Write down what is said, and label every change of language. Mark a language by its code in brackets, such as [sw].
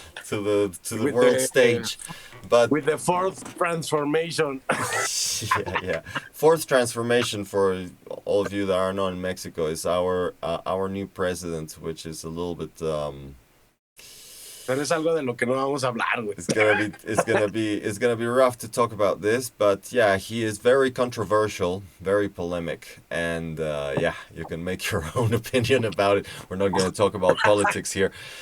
[en] with world the stage. But with the fourth transformation. yeah, yeah. Fourth transformation for all of you that are not in Mexico is our new president, which is a little bit [es] Pero es algo de lo que no vamos a hablar, güey. [en] it's gonna be rough to talk about this, but yeah, he is very controversial, very polemic, and yeah, you can make your own opinion about it. We're not gonna talk about politics here.